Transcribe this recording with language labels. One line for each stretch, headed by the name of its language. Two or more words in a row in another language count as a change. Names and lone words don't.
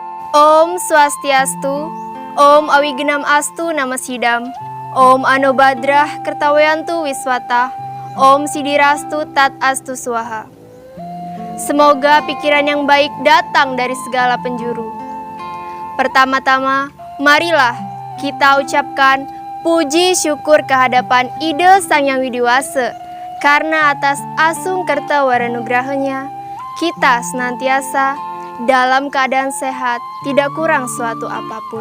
Sanskrit: Om Swastiastu, Om Awigenam Astu Namasidam, Om Anobadrah Kertawayantu Wiswata, Om Sidirastu Tat Astu Swaha.
Indonesian: Semoga pikiran yang baik datang dari segala penjuru. Pertama-tama, marilah kita ucapkan puji syukur kehadapan Ide Sang Yang Widiwasa, karena atas
Balinese: asung kerta waranugrahanya,
Indonesian: kita senantiasa dalam keadaan sehat, tidak kurang suatu apapun.